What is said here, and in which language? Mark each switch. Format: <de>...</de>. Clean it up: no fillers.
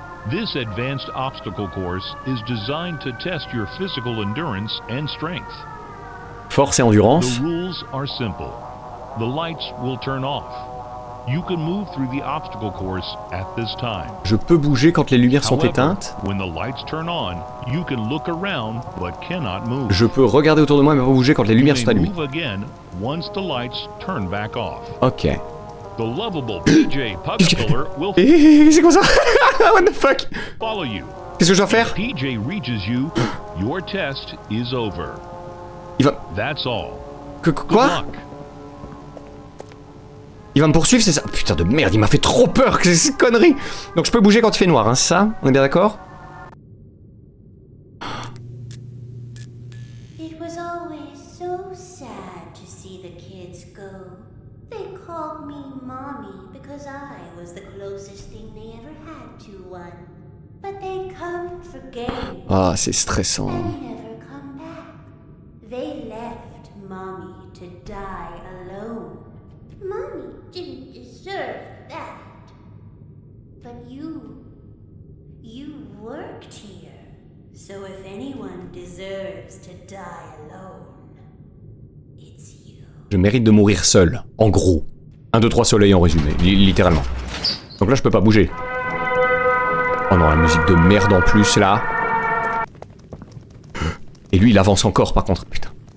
<en>This advanced obstacle course is designed to test your physical endurance and strength.</en> <fr>Force et endurance.</fr> <en>The rules are simple. The lights will turn off. You can move through the obstacle course at this time.</en> <fr>Je peux bouger quand les lumières sont éteintes.</fr> <en>When the lights turn on, you can look around but cannot move.</en> <fr>Je peux regarder autour de moi mais pas bouger quand les lumières sont allumées.</fr> <en>Move again once the lights turn back off. Ok. The lovable PJ Puckpiller will</en> <fr>C'est quoi ça? What the fuck?</fr> <en>follow you.</en> <fr>Qu'est-ce que je dois faire?</fr> <en>PJ reaches you, your test is over.</en> <fr>Il va...</fr> <en>That's all.</en> <fr>Quoi?</fr> <en>Good luck.</en> <fr>Il va me poursuivre, c'est ça? Putain de merde, il m'a fait trop peur que ces conneries. Donc je peux bouger quand il fait noir, hein, c'est ça? On est bien d'accord?</fr> <en>It was always so sad to see the kids go. They called me Mommy because I was the closest thing they ever had to one. But they come for games</en> <fr>Ah, c'est stressant.</fr> <en>and never come back. They left Mommy to die alone. Mommy didn't deserve that. But you worked here. So if anyone deserves to die alone, it's you.</en> <fr>Je mérite de mourir seul, en gros. 1, 2, 3 soleils en résumé, littéralement. Donc là, je peux pas bouger. Oh non, la musique de merde en plus, là. Et lui, il avance encore, par contre, putain.</fr>